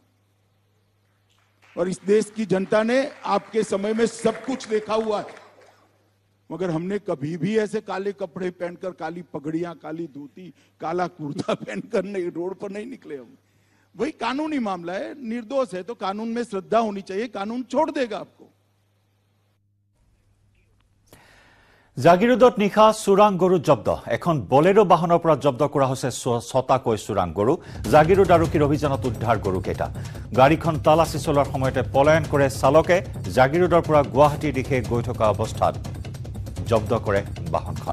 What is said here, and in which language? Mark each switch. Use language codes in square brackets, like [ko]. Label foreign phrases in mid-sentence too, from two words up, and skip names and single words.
[hi] और इस देश की जनता ने आपके समय में सब कुछ देखा हुआ है, मगर हमने कभी भी ऐसे काले कपड़े पहनकर, काली पगड़ियां, काली धोती, काला कुर्ता पहनकर नहीं, रोड पर नहीं निकले हम। वही कानूनी मामला है, निर्दोष है तो कानून में श्रद्धा होनी चाहिए, कानून छोड़ देगा आपको। [as] জাগিৰোডত নিশা চোৰাং গৰু জব্দ। এখন বলেৰো বাহনৰ পৰা জব্দ কৰা হৈছে 6টাকৈ চোৰাং গৰু। জাগিৰোড আৰক্ষীৰ অভিযানত উদ্ধাৰ গৰুকেইটা। গাড়ীখন তালাচী চলোৱাৰ সময়তে পলায়ন কৰে চালকে। জাগিৰোডৰ পৰা গুৱাহাটীৰ দিশে গৈ থকা অৱস্থাত জব্দ কৰে বাহনখন।